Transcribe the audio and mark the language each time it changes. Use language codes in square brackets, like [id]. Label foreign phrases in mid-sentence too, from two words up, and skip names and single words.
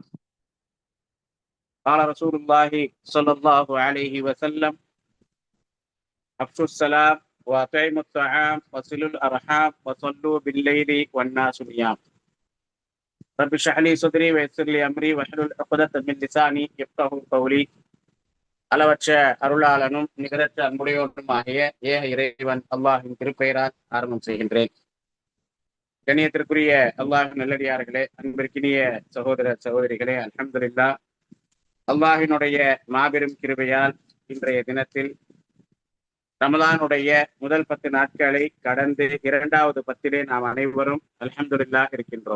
[ar] قال رسول الله صلى الله عليه وسلم: أفشوا السلام وأطعموا الطعام وصلوا الأرحام وصلوا بالليل والناس نيام. رب اشرح لي صدري ويسر لي أمري واحلل عقدة من لساني يفقهوا قولي. [ta] அளவற்ற அருளாளனும் நிகரற்ற அன்புடையோனுமாகிய ஏக இறைவன் அல்லாஹின் திருப்பெயரால் ஆரம்பம் செய்கின்றேன். கண்ணியத்திற்குரிய அல்லாஹின் நல்லடியார்களே, அன்பிற்கினிய சகோதர சகோதரிகளே, அல்ஹம்துலில்லாஹ், அல்லாஹினுடைய மாபெரும் கிருபையால் இன்றைய தினத்தில் ரமலானுடைய முதல் 10 நாட்களை கடந்து 2வது 10 நாம் அனைவரும் அல்ஹம்துலில்லாஹ் இருக்கின்றோம்.